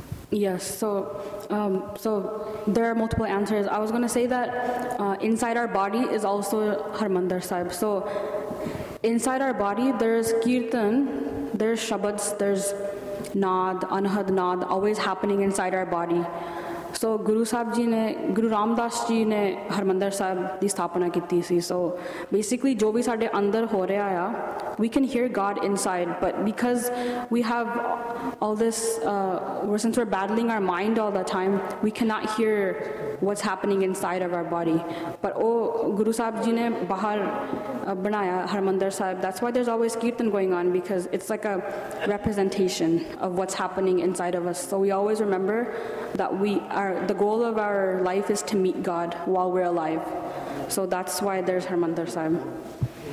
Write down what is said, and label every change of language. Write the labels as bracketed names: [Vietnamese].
[English] Yes, so there are multiple answers. I was going to say that inside our body is also Harmandir Sahib. So inside our body, there's Kirtan, there's Shabads, there's Nad, Anhad Nad, always happening inside our body. [Punjabi] So Guru Sahib ji ਨੇ, ਗੁਰੂ ਰਾਮ ਦਾਸ ਜੀ ਨੇ ਹਰਿਮੰਦਰ ਸਾਹਿਬ ਦੀ ਸਥਾਪਨਾ ਕੀਤੀ ਸੀ. [English] So basically, [Punjabi] jo bhi saade andar ho rahe aya, [English] we can hear God inside, but because we have all this, since we're battling our mind all the time, we cannot hear what's happening inside of our body. [Punjabi] But ਓਹ, ਗੁਰੂ ਸਾਹਿਬ ਜੀ ਨੇ ਬਾਹਰ ਬਣਾਇਆ ਹਰਿਮੰਦਰ ਸਾਹਿਬ. [English] That's why there's always Kirtan going on, because it's like a representation of what's happening inside of us. So we always remember that the goal of our life is to meet God while we're alive. So that's why there's Harmandir Sahib.